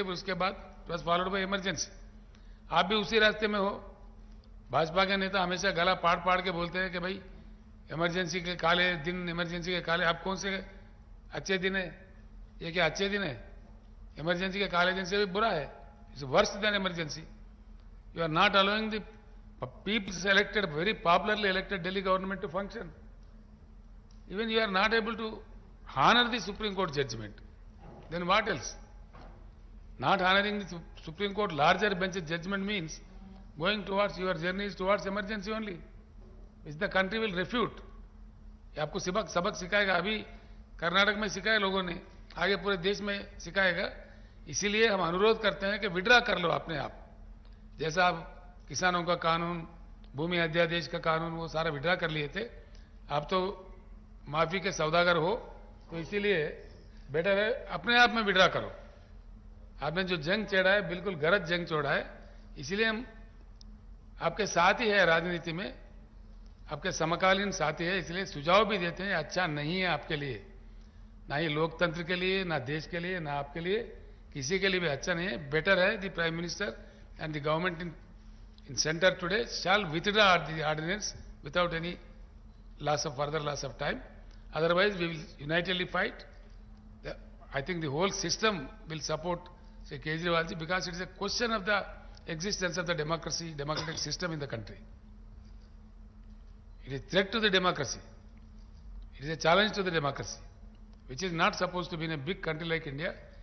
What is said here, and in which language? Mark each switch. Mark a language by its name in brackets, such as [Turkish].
[Hindi] उसके बाद [English] Was followed by emergency. [Hindi] आप भी उसी रास्ते में हो. भाजपा के नेता हमेशा गला पाड़ के बोलते हैं कि भाई इमरजेंसी के काले दिन, इमरजेंसी के काले. आप कौन से अच्छे दिन है? ये क्या अच्छे दिन है? इमरजेंसी के काले दिन से भी बुरा है. [English] It's worse than emergency. You are not allowing the people's elected, very popularly elected Delhi government to function. Even you are not able to honor the Supreme Court judgment. Then what else? Not honoring the Supreme Court larger bench judgment means going towards your journey is towards emergency only, which the country will refute. [Hindi] ये आपको सबक सिखाएगा. अभी कर्नाटक में सिखाया लोगों ने, आगे पूरे देश में सिखाएगा. इसीलिए हम अनुरोध करते हैं कि विड्रा कर लो अपने आप. जैसा आप किसानों का कानून, भूमि अध्यादेश का कानून, वो सारा विड्रा कर लिए थे. आप तो माफी के सौदागर हो, तो इसीलिए बेटर है अपने आप में विड्रा करो. आपने जो जंग छेड़ा है बिल्कुल गलत जंग छोड़ा है. इसीलिए हम आपके साथ ही है, राजनीति में आपके समकालीन साथी है. इसलिए सुझाव भी देते हैं, अच्छा नहीं है आपके लिए, ना ही लोकतंत्र के लिए, ना देश के लिए, ना आपके लिए, किसी के लिए भी अच्छा नहीं है. [English] Better है the prime minister and the government in centre today shall withdraw the ordinance without any further loss of time. Otherwise we will unitedly fight. I think the whole system will support Sri Kejriwal ji, because it is a question of the existence of the democratic system in the country. It is a threat to the democracy. It is a challenge to the democracy, which is not supposed to be in a big country like India.